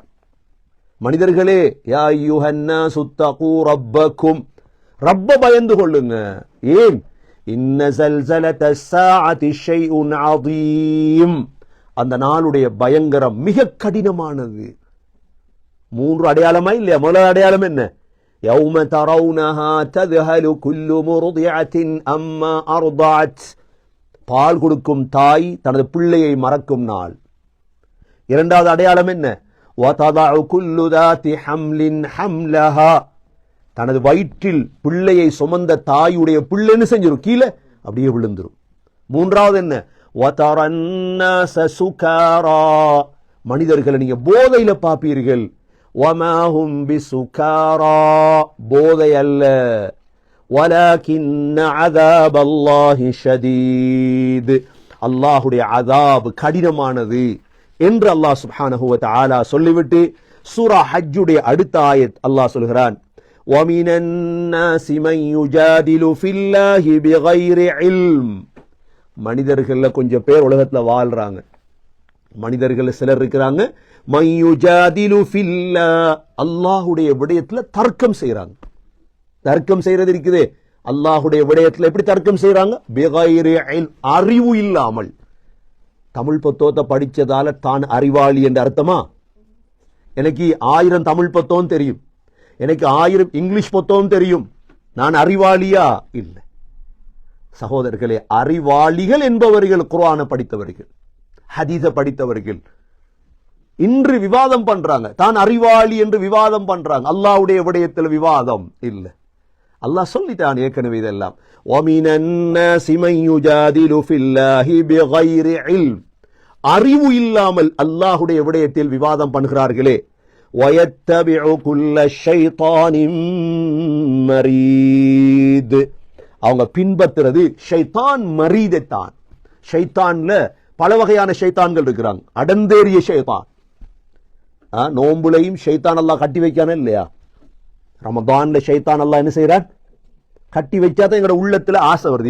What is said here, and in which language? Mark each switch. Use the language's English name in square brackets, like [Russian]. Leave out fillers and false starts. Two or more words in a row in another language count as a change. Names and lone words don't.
[Tamil] மனிதர்களே, [Arabic] يا أيها الناس اتقوا ربكم, [Tamil] ரப்ப பயந்து கொள்ளுங்க. ஏன்? [Arabic] إن زلزلة الساعة شيء عظيم. [Tamil] அந்த நாளுடைய பயங்கரம் மிக கடினமானது. மூன்று அடையாளமா இல்லையா? முதல் அடையாளம் என்ன? [Arabic] يَوْمَ تَرَوْنَهَا تَذْهَلُ كُلُّ مُرْضِعَةٍ أَمَّا أَرْضَعَتْ. [Tamil] பால் கொடுக்கும் தாய் தனது பிள்ளையை மறக்கும் நாள். இரண்டாவது அடையாளம் என்ன? [Arabic] وَتَضَعُ كُلُّ ذَاتِ حَمْلٍ حَمْلَهَا. [Tamil] தனது வயிற்றில் பிள்ளையை சுமந்த தாயுடைய பிள்ளைன்னு செஞ்சிடும், கீழே அப்படியே விழுந்துரும். மூன்றாவது என்ன? [Arabic] وَتَرَى النَّاسَ سُكَارَى. [Tamil] மனிதர்களை நீங்க போதையில பாப்பீர்கள். [Arabic] وَمَا هُمْ بِسُكَارَى. [Tamil] போதை அல்ல. [Arabic] وَلَكِنَّ عَذَابَ اللَّهِ شَدِيدٌ. [Tamil] அல்லாஹ்வுடைய அதாப் கடினமானது என்று [Arabic] الله سبحانه وتعالى [Tamil] சொல்லிவிட்டு சூரா ஹஜ்ஜுடைய அடுத்த ஆயத் அல்லாஹ் சொல்கிறான், [Arabic] وَمِنَ النَّاسِ مَن يُجَادِلُ فِي اللَّهِ بِغَيْرِ عِلْمٍ. [Tamil] மனிதர்கள்ல கொஞ்சம் பேர் உலகத்துல வாழ்றாங்க. மனிதர்கள் சிலர் இருக்கிறாங்க, [Arabic] مَن يُجَادِلُ فِي اللَّهِ. [Tamil] அல்லாஹ்வுடைய விடயத்துல தர்க்கம் செய்றாங்க. தர்க்கம் செய்யறது இருக்குதே, அல்லாஹ்வுடைய விடயத்துல எப்படி தர்க்கம் செய்றாங்க? [Arabic] بغير علم, [Tamil] அறிவு இல்லாமல். தமிழ் புத்தகத்தை படிச்சதால தான் அறிவாளி என்ற அர்த்தமா? எனக்கு 1000 தமிழ் புத்தகம் தெரியும், எனக்கு 1000 இங்கிலீஷ் புத்தகம் தெரியும், நான் அறிவாளியா? இல்லை சகோதரர்களே. அறிவாளிகள் என்பவர்கள் குர்ஆனை படித்தவர்கள், ஹதீஸ படித்தவர்கள். இன்று விவாதம் பண்றாங்க, தான் அறிவாளி என்று விவாதம் பண்றாங்க. அல்லாஹ்வுடைய விடயத்தில் விவாதம் இல்லை. அல்லாஹ் சொல்லிட்டான் ஏற்கனவே இதெல்லாம். [Arabic] وَمِنَ النَّاسِ مَن يُجَادِلُ فِي اللَّهِ بِغَيْرِ عِلْمٍ. [Tamil] அறிவு இல்லாமல் அல்லாஹ்வுடைய விடயத்தில் விவாதம் பண்ணுகிறார்களே. [Arabic] وَيَتَّبِعُ كُلَّ شَيْطَانٍ مَرِيدٍ. [Tamil] அவங்க பின்பற்றுறது [Arabic] شيطان مريد. [Tamil] ஷைத்தான்ல பல வகையான ஷைத்தான்கள் இருக்கிறாங்க. அடந்தேறிய ஷைத்தான். நோம்புலையும் ஷைத்தான் அல்லாஹ் கட்டி வைக்கானே இல்லையா? ரமதான்ல ஷைத்தான் அல்லாஹ் என்ன செய்யறான்? கட்டி வச்சாதான் எங்களோட உள்ளத்துல ஆசை வருது.